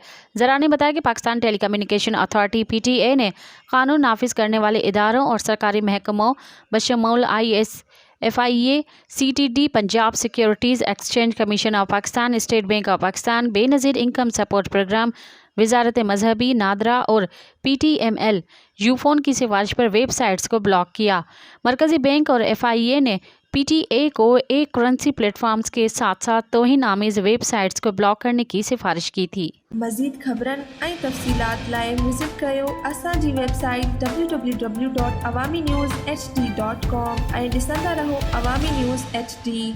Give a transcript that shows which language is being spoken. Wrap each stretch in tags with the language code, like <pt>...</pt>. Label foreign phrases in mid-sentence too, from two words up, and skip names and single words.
<ur>ذرائع نے بتایا کہ پاکستان ٹیلی کمیونیکیشن اتھارٹی (PTA) نے قانون نافذ کرنے والے اداروں اور سرکاری محکموں بشمول FIA، CTD، پنجاب سیکیورٹیز ایکسچینج کمیشن آف پاکستان، اسٹیٹ بینک آف پاکستان، بے نظیر انکم سپورٹ پروگرام، وزارت مذہبی نادرا اور PTML یوفون کی سفارش پر ویب سائٹس کو بلاک کیا۔ مرکزی بینک اور FIA نے PTA کو ایک</ur> <en>currency platforms</en> <ur>کے ساتھ ساتھ توہین آمیز ویب سائٹس کو بلاک کرنے کی سفارش کی تھی۔</ur> <sd>مزید خبرن ऐं तफ़सीलात लाइ विज़िट कयो असांजी वेबसाइट www.awamiNewsHD.com ऐं ॾिसंदा रहो अवामी न्यूज़ HD।</sd>